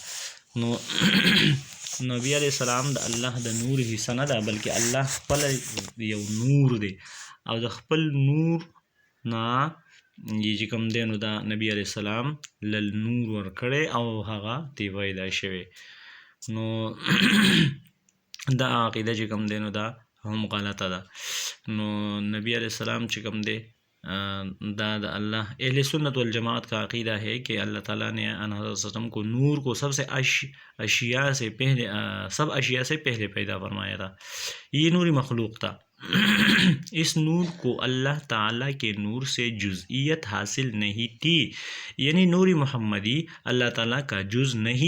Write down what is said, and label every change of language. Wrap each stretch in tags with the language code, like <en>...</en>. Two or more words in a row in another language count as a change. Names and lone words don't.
<ps>نو نبی علیه السلام د الله د نور حصه نه ده، بلکې الله خپله یو نور دی او د خپل نور نه چې کوم دی نو دا نبی علیه السلام لل نور ورکړی او هغه تی پیدا شوی. نو دا عقیده چې کوم دی نو دا هم غلطه ده. نو نبی علیه السلام چې کوم دی دا</ps> <ur>اللہ اہل سنت و الجماعت کا عقیدہ ہے کہ اللہ تعالیٰ نے حضرت سلم کو نور کو سب سے اشیا سے پہلے سب اشیا سے پہلے پیدا فرمایا تھا. یہ نوری مخلوق تھا. اس نور کو اللہ تعالیٰ کے نور سے جزئیت حاصل نہیں تھی، یعنی نوری محمدی اللہ تعالیٰ کا جز نہیں.</ur>